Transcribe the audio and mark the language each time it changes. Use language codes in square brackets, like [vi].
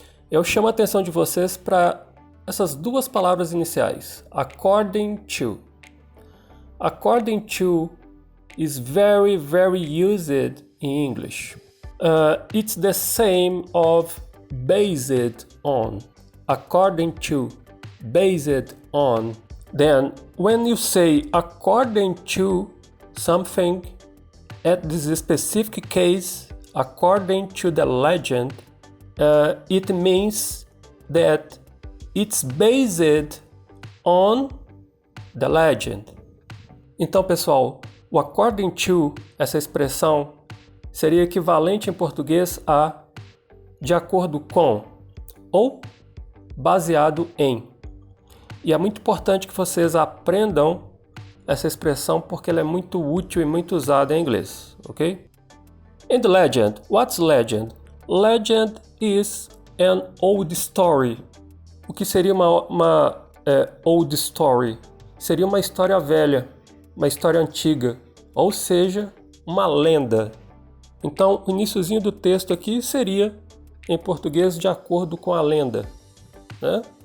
[pt] Eu chamo a atenção de vocês para essas duas palavras iniciais, according to. [en] According to is very, very used in English. It's the same of based on, according to, based on. Then when you say according to something, at this specific case, according to the legend, it means that it's based on the legend. [pt] Então, pessoal, o according to, essa expressão, seria equivalente em português a de acordo com ou baseado em. E é muito importante que vocês aprendam essa expressão porque ela é muito útil e muito usada em inglês, ok? [en] And legend, what's legend? Legend is an old story. [pt] O que seria uma old story? Seria uma história velha, uma história antiga, ou seja, uma lenda. Então, o iniciozinho do texto aqui seria em português, de acordo com a lenda, né?